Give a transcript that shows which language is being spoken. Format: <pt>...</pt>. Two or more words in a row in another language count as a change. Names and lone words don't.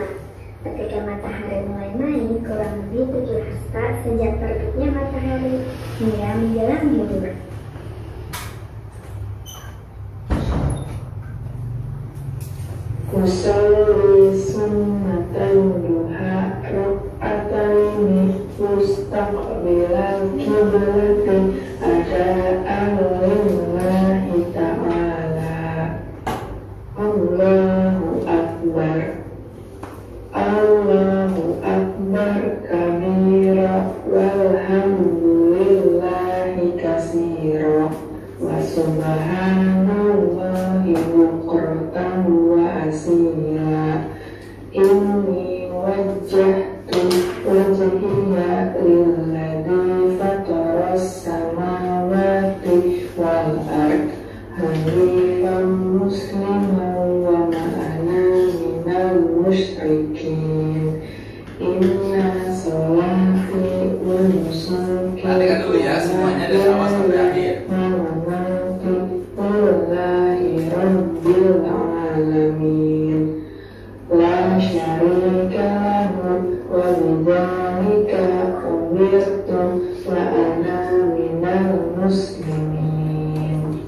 <id>Ketika matahari mulai naik kurang lebih 7 hasta sejak terbitnya matahari hingga menjelang zuhur.</id> <ar>أصلي سنة الضحى ركعتين مستقبل القبلة أداء لله تعالى. الله أكبر الله أكبر كبيرا والحمد لله كثيرا وسبحان الله بكرة وأصيلا. إني وجهت وجهي للذي فطر السماوات والأرض حنيفا مسلما وما أنا من المشركين. إن صلاتي ونسكي</ar> <id>Perhatikan dulu ya, semuanya dari awal sampai akhir.</id> <ar>لله رب العالمين لا شريك له وبذلك أمرت وأنا من المسلمين.</ar>